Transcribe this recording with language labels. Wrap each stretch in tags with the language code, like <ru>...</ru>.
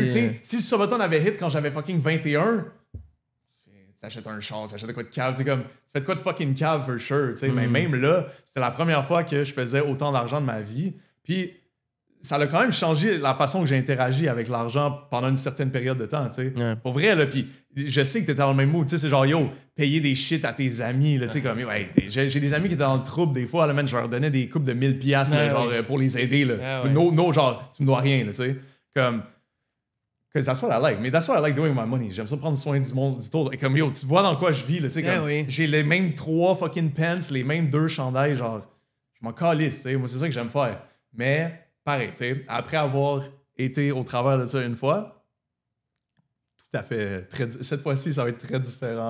<fr>eu, tu sais, si le subathon avait hit quand j'avais fucking 21, t'achètes un char, t'achètes de quoi de cave, tu sais, comme, tu fais de quoi de fucking cave for sure, tu sais, mais même là, c'était la première fois que je faisais autant d'argent de ma vie, puis ça a quand même changé la façon que j'ai interagi avec l'argent pendant une certaine période de temps, tu sais. Ouais. Pour vrai, là, puis je sais que t'étais dans le même mood, tu sais, c'est genre, yo, payer des shit à tes amis, là, tu sais, comme, ouais, j'ai des amis qui étaient dans le trouble des fois, là, man, je leur donnais des coupes de 1000$, là, genre, pour les aider, là. Ouais. No, genre, tu me dois rien, là, tu sais. Comme</fr> <en>Because that's what I like.</en> <fr>Mais</fr> <en>that's what I like doing with my money.</en> <fr>J'aime ça prendre soin du monde, du tour. Et comme, yo, tu vois dans quoi je vis, là, tu sais, comme, oui. j'ai les mêmes 3 fucking pants, les mêmes 2 chandails, genre, je m'en calisse, tu sais. Moi, c'est ça que j'aime faire. Mais, pareil, tu sais, après avoir été au travers de ça une fois, tout à fait, cette fois-ci, ça va être très différent.</fr>